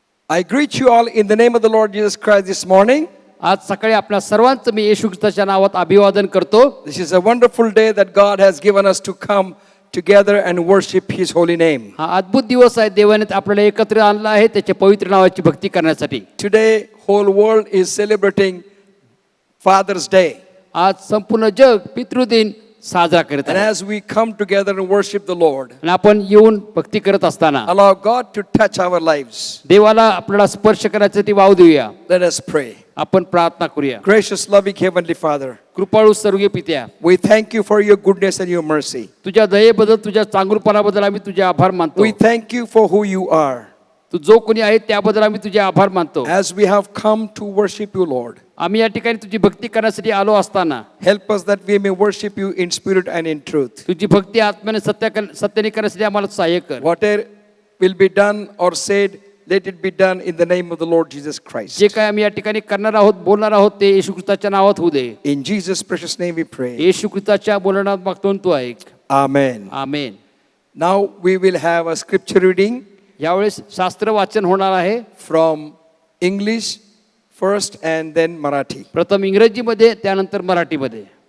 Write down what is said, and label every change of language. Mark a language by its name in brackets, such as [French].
[English] I greet you all in the name of the Lord Jesus Christ this morning. [Marathi] आज सकाळी आपल्या सर्वांचं मी येशू ख्रिस्ताच्या नावात अभिवादन करतो. [English] This is a wonderful day that God has given us to come together and worship His holy name. [Marathi] हा अद्भुत दिवस आहे. देवाने आपल्याला एकत्र आणलं आहे त्याच्या पवित्र नावाची भक्ती करण्यासाठी. [English] Today, whole world is celebrating Father's Day. [Marathi] आज संपूर्ण जग पितृदिन साजरा करत [English] And [Marathi] आहे. [English] as we come together and worship the Lord, [Marathi] आणि आपण येऊन भक्ती करत असताना [English] allow God to touch our lives. [Marathi] देवाला आपल्याला स्पर्श करण्यासाठी वाव देऊया. [English] Let us pray. [Marathi] आपण प्रार्थना करूया. [English] Gracious, loving Heavenly Father, [Marathi] कृपाळू सर्व पित्या, [English] we thank you for your goodness and your mercy. [Marathi] तुझ्या दयेबद्दल तुझ्या चांगुलपणाबद्दल आम्ही तुझे आभार मानतो. [English] We thank you for who you are. [Marathi] तू जो कोणी आहे त्याबद्दल आम्ही तुझे आभार मानतो. [English] As we have come to worship you, Lord, [Marathi] आम्ही या ठिकाणी तुझी भक्ती करण्यासाठी आलो असताना [English] help us that we may worship you in spirit and in truth. [Marathi] तुझी भक्ती आत्म्याने सत्याने करण्यासाठी आम्हाला सहाय्य कर. [English] Whatever will be done or said, let it be done in the name of the Lord Jesus Christ. [Marathi] जे काय आम्ही या ठिकाणी करणार आहोत बोलणार आहोत ते येशू ख्रिस्ताच्या नावात होऊ दे. [English] In Jesus' precious name we pray. [Marathi] येशू ख्रिस्ताच्या बोलण्यात मागतो तू ऐक. [English] Amen. [Marathi] Amen. [English] Now we will have a scripture reading [Marathi] यावेळेस शास्त्र वाचन होणार आहे. [English] from English first and then Marathi. [Marathi] प्रथम इंग्रजीमध्ये त्यानंतर मराठीमध्ये.